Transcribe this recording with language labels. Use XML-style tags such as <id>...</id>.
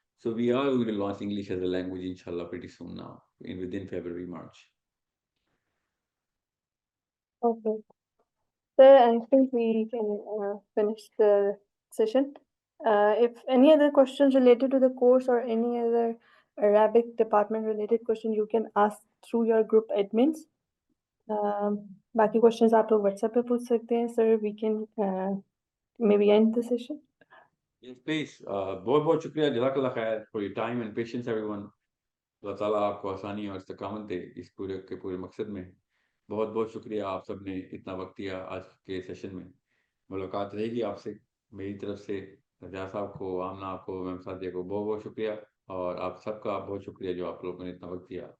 <en>So we are will launch English as a language انشاءاللہ pretty soon now within February, March. Okay. Sir, I think we can finish the session. If any other questions related to the course or any other Arabic department related question, you can ask through your group admins.</en> <ur>باقی questions آپ لوگ WhatsApp پہ پوچھ سکتے ہیں.</ur> <en>Sir, we can maybe end the session. Yes, please.</en> <ur>بہت بہت شکریہ، جزاک اللہ خیر</ur> <en>for your time and patience everyone.</en> <ur>اللہ تعالیٰ آپ کو آسانی اور استقامت دے اس پورے کے پورے مقصد میں. بہت بہت شکریہ، آپ سب نے اتنا وقت دیا آج کے سیشن میں. ملاقات رہے گی آپ سے. میری طرف سے رضا صاحب کو، آمنہ آپ کو، میم سعدیہ کو بہت بہت شکریہ، اور آپ سب کا بہت شکریہ جو آپ لوگوں نے اتنا وقت دیا.</ur>